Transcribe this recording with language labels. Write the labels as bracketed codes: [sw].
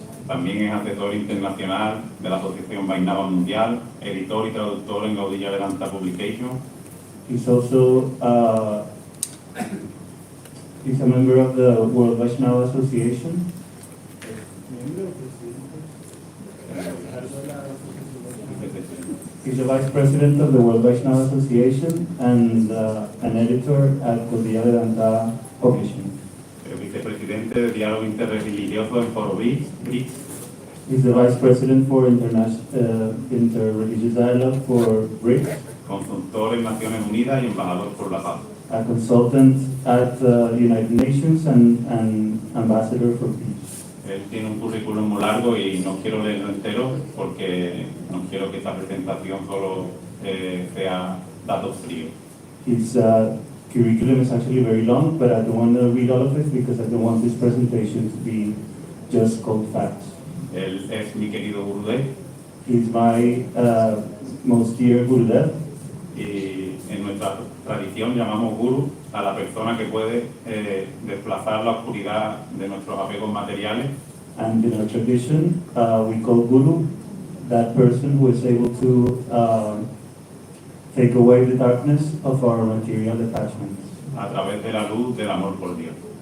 [es] También es asesor internacional de la Asociación Vaishnava Mundial, editor y traductor en Gaudiya Vedanta Publication. [en] He's also he's a member of the World Vaishnava Association. He's the vice president of the World Vaishnava Association and an editor at Gaudiya Vedanta Publishing. [es] Vicepresidente de Diálogo Interreligioso en Foro BRICS. [en] He's the vice president for Interreligious Dialogue for BRICS. [es] Consultor en Naciones Unidas y embajador por la paz. [en] A consultant at the United Nations and ambassador for peace. [es] Él tiene un currículum muy largo y no quiero leerlo entero porque no quiero que esta presentación solo sea datos fríos. [en] His curriculum is actually very long, but I don't want to read all of it because I don't want this presentation to be just cold facts. [es] Él es mi querido Gurudev. [en] He's my most dear Gurudev. [es] Y en nuestra tradición llamamos Guru a la persona que puede desplazar la oscuridad de nuestros apegos materiales. [en] And in our tradition, we call Guru that person who is able to take away the darkness of our material attachments. [es] A través de la luz del amor por Dios.